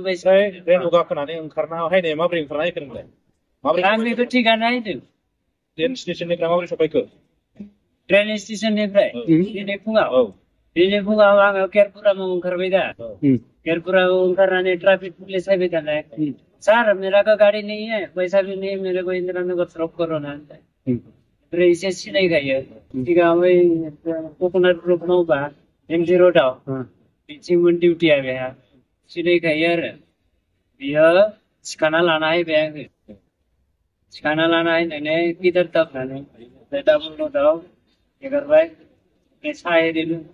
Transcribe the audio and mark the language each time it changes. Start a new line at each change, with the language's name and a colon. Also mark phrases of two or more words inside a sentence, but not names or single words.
Bodo: ट्रेनाव गाखोनानै ओंखारना हायनाय माबोरै ओंखारना हायखो नोंलाय आं बेखौ थिगानो हायदों ट्रेन स्टेशननिफ्राय माबोरै सफैखो ट्रेन स्टेशननिफ्राय दिनै फुङाव आङो केरपुरामाव ओंखारबाय दा केरपुरामाव ओंखारनानै ट्राफिक पुलिस हायबाय थानाय
Hindi: सर मेरा का गाड़ी नहीं है पैसा भी नहीं मेरे को इंदिरा नगर ड्रॉप करो ना फिर
Bodo: इसे सिनायखायो सिगां बै कक'नाट ग्रुप मावबा एमजि रोडआव बिथिंमोन डिउटिया बेहा सिनायखायो आरो बियो सिखाना लाना हायबाय आंखौ सिखाना लाना हायनानै गिदिर दाबनानै डाबल रोडआव एगारबाय साहेरिनो